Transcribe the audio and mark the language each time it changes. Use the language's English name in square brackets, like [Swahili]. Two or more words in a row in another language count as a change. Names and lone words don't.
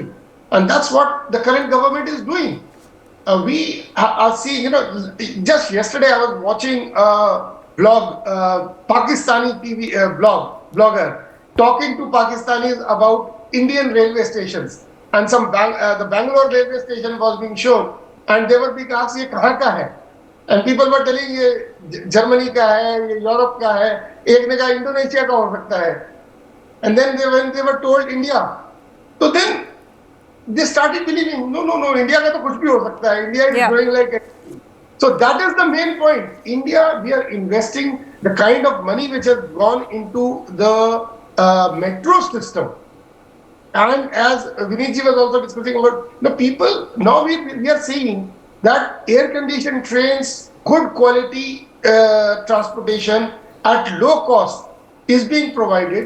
[English] And that's what the current government is doing. We are seeing, just yesterday I was watching a blog, Pakistani TV blogger, talking to Pakistanis about Indian railway stations. And the Bangalore railway station was being shown, and they were being asked, [Hindi] "ये कहाँ का है?" [English] And people were telling, [Hindi] "ये जर्मनी का है, ये यूरोप का है, एक ने कहा इंडोनेशिया का हो सकता है." [English] And then when they were told India, so then they started believing, no, [Hindi] इंडिया का तो कुछ भी हो सकता है. [English] India is growing like. So that is the main point. India, we are investing the kind of money which has gone into the metro system. And as Vinitji was also discussing about the people, now we are seeing that air-conditioned trains, good quality transportation at low cost is being provided.